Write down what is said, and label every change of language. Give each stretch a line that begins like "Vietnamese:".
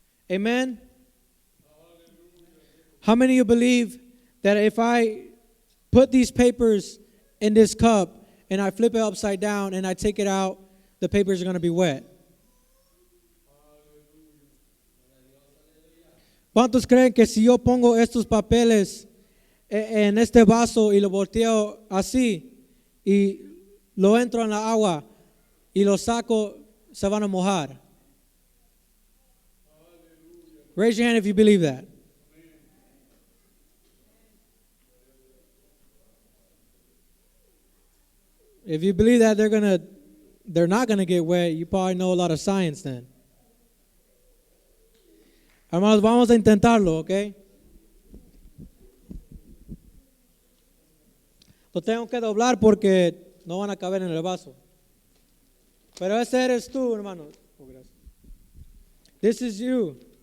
English: Amen? How many of you believe that if I put these papers in this cup and I flip it upside down and I take it out, the papers are going to be wet?
Spanish: ¿Cuántos creen que si yo pongo estos papeles en este vaso y lo volteo así y lo entro en la agua y lo saco, se van a mojar.
English: Raise your hand if you believe that. If you believe that they're not gonna get wet, you probably know a lot of science then.
Spanish: Hermanos, vamos a intentarlo, ¿ok? Lo tengo que doblar porque no van a caber en el vaso. Pero ese eres tú, hermano. Oh, gracias.
English: This is you.